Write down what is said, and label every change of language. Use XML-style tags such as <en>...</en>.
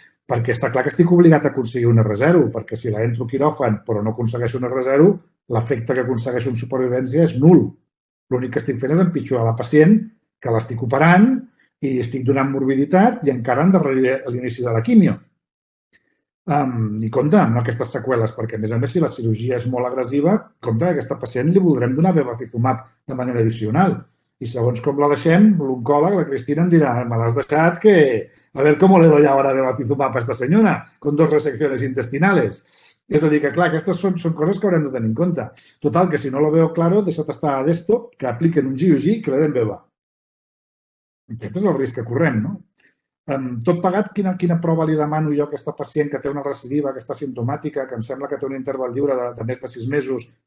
<ca>Perquè està clar que estic obligat a aconseguir un R0, perquè si la entro quiròfan però no aconsegueixo un R0, l'efecte que aconsegueixo en supervivència és nul. L'únic que estic fent és empitjorar la pacient, que l'estic operant i estic donant morbiditat i encara endarreriré l'inici de la quimio. I compte amb aquestes seqüeles, perquè a més, si la cirurgia és molt agressiva, compte que a aquesta pacient li voldrem donar bevacizumab de manera addicional. Y segons com la deixem, l'oncòleg, la Cristina, em dirà, me l'has deixat que...</ca> <es>A ver cómo le doy ahora bevacizumab a esta señora, con 2 resecciones intestinales.</es> <ca>És a dir, que clar, aquestes són coses que haurem de tenir en compte. Total, que</ca> <es>si no lo veo claro,</es> <ca>deixa't estar a desktop, que apliquen un GUG i</ca> <es>que le den beva.</es> <ca>Aquest és el risc que correm, no? Tot pagat, quina prova li demano jo a aquesta pacient que té una recidiva, que està simptomàtica, que em sembla que té un interval lliure de més de 6 mesos?</ca>